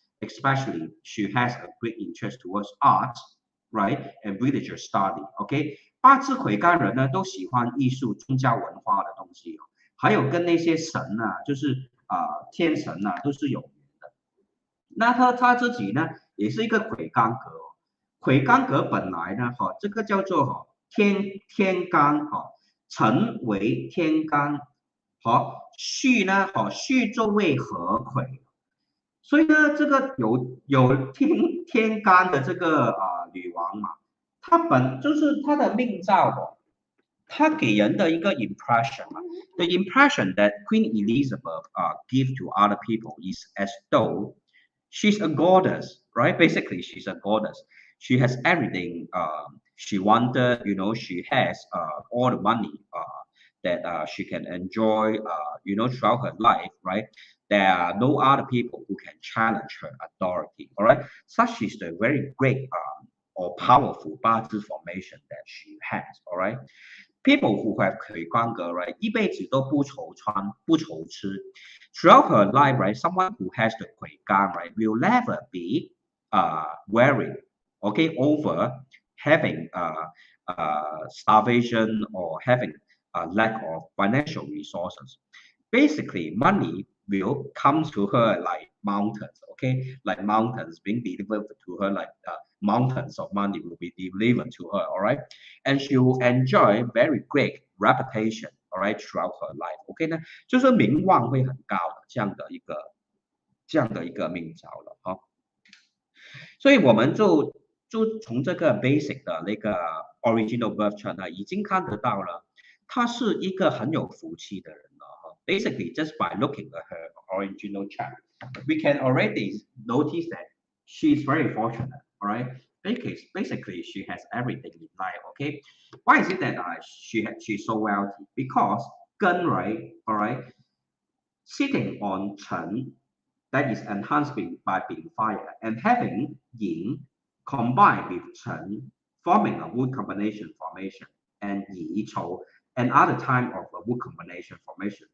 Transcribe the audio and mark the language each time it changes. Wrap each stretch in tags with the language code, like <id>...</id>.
<en>Especially, she has a great interest towards art, right, and religious study.</en> <zh>OK， 八字魁罡人呢都喜欢艺术、宗教文化的东西，还有跟那些神就是天神都是有缘的。那他自己呢也是一个魁罡格哦，魁罡格本来呢这个叫做天罡辰为天罡。戌呢戌作为合魁，所以呢这个有天干的这个女王嘛，她就是她的命造她给人的一个 impression ，</zh> <en>the impression that Queen Elizabeth give to other people is as though she's a goddess, right? Basically, she's a goddess. She has everything she wanted, you know, she has all the money that she can enjoy, you know, throughout her life, right? There are no other people who can challenge her authority, all right? Such is the very great or powerful Bazi formation that she has, all right? People who have 魁罡格, right,</en> <zh>一辈子都不愁穿不愁吃.</zh> <en>Throughout her life, right, someone who has the 魁罡, right, will never be worried, okay, over having starvation or having a lack of financial resources. Basically, money will come to her like mountains, okay, like mountains being delivered to her, like mountains of money will be delivered to her, all right, and she will enjoy very great reputation, all right, throughout her life.</en> <zh>OK 呢，就是名望会很高的这样的一个命造了哈。所以我们就从这个 basic 的那个</zh> <en>original birth chart</en> <zh>呢，已经看得到了，他是一个很有福气的人了哈。</zh> <en>Basically, just by looking at her original chart, we can already notice that she is very fortunate. All right. Basically, she has everything in life. Okay. Why is it that she's so wealthy? Because Gun, right? All right. Sitting on Chen, that is enhanced by being fire, and having Yin combined with Chen, forming a wood combination formation, and Yi Chou, another type of a wood combination formation.</en>